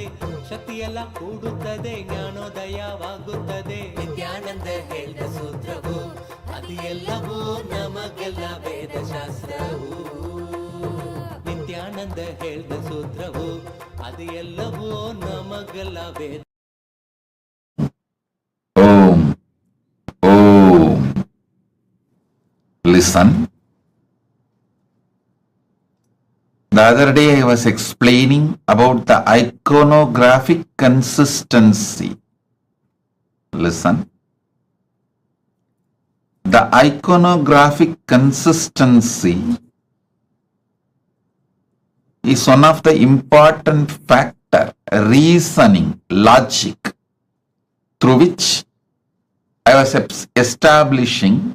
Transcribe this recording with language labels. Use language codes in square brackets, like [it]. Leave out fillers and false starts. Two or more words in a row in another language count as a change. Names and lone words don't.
[kn] ಶಕ್ತಿಯೆಲ್ಲ ಕೂಡುತ್ತದೆ ಜ್ಞಾನೋದಯವಾಗುತ್ತದೆ. ನಿತ್ಯಾನಂದ ಹೇಳಿದ ಸೂತ್ರವು ಅದು ಎಲ್ಲವೂ ನಮಗೆಲ್ಲ ವೇದಶಾಸ್ತ್ರವು. ನಿತ್ಯಾನಂದ ಹೇಳಿದ ಸೂತ್ರವು ಅದು ಎಲ್ಲವೂ ನಮಗೆಲ್ಲ ವೇದ. [sa] Om. Om. [en] Listen. The other day I was explaining about the iconographic consistency. Listen. The iconographic consistency is one of the important factor, reasoning, logic, through which I was establishing